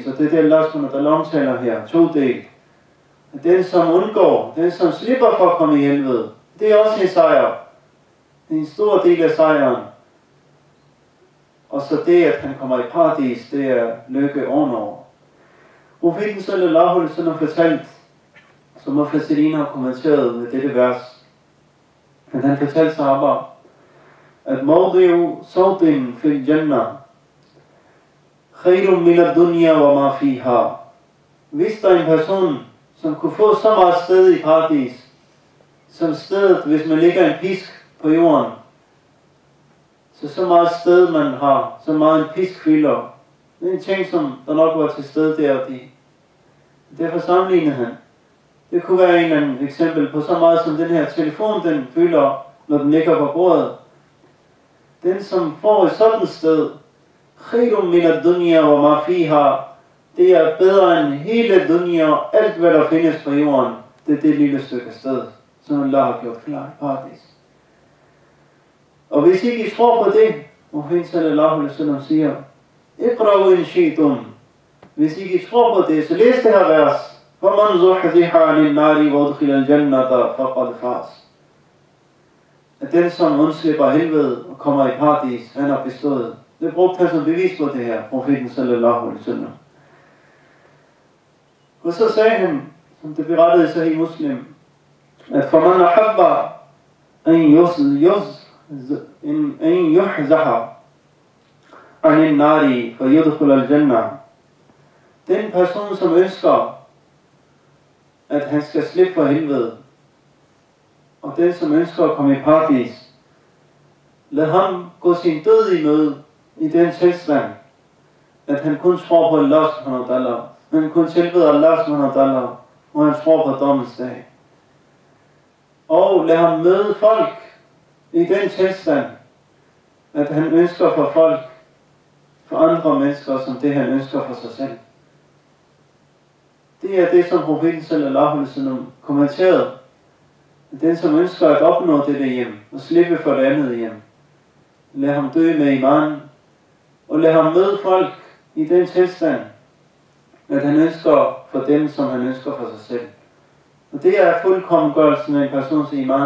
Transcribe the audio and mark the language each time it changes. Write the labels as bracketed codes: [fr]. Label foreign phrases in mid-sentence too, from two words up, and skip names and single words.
[da] Og det er det, Allah omtaler her, 2 del. At den som undgår, den som slipper for at komme i helvede, det er også en sejr. Det er en stor del af sejren. Og så det, at han kommer i paradis, det er lykke ovenover. Profeten [ar] صلى الله عليه وسلم [da] fortalt, som Mufassirin har kommenteret med dette vers, at han fortalte sahaba, at [ar] موضع سوط في الجنة خير من الدنيا وما فيها. [da] Hvis der er en person, som kunne få så meget sted i paradis, som stedet, hvis man lægger en pisk på jorden, så meget sted man har, så meget en pisk fylder. Det er en ting, som der nok var til stede der og de. Derfor sammenligner han. Det kunne være en anden eksempel på så meget som den her telefon, den fylder, når den ligger på bordet. Den som får et sådan sted, [ar] خير من الدنيا وما فيها, [da] det er bedre end hele dunya og alt hvad der findes på jorden. Det er det lille stykke sted, som Allah har gjort klar i paradis. Og hvis ikke I tror på det, Muhammad [ar] صلى الله عليه وسلم [da] siger, [ar] اقرؤوا إن شئتم. [da] Hvis ikke I tror på det, så læs det her vers. [ar] فَمَنْ زُحْزِحَ عَنِ النَّارِ وَادْخِلَ الْجَنَّةَ فَقَدْ فَازَ. [da] At den som undslipper helvede og kommer i paradis, han har bestået. Det brugte han som bevis på det her, profeten [ar] صلى الله عليه وسلم. [da] Og så sagde han, som det berettede sig i Muslim, at [ar] فَمَنْ أَحَبَّ أَنْ [da] en [ar] يزحزح عن النار [da] for [ar] يدخل الجنة. [da] Den person, som ønsker, at han skal slippe for helvede, og den, som ønsker at komme i paradis, lad ham gå sin død i møde i den tilstand, at han kun tror på Allah [ar] سبحانه وتعالى, [da] han kun tilbeder Allah [ar] سبحانه وتعالى, [da] og han tror på dommens dag. Og lad ham møde folk i den tilstand, at han ønsker for folk, for andre mennesker, som det han ønsker for sig selv. Det er det, som profeten [ar] صلى الله عليه وسلم [da] kommenterede. Den, som ønsker at opnå det hjem, og slippe for det andet hjem, lad ham dø med iman, og lad ham møde folk i den tilstand, at han ønsker for dem, som han ønsker for sig selv. Og det er fuldkommengørelsen af en persons iman.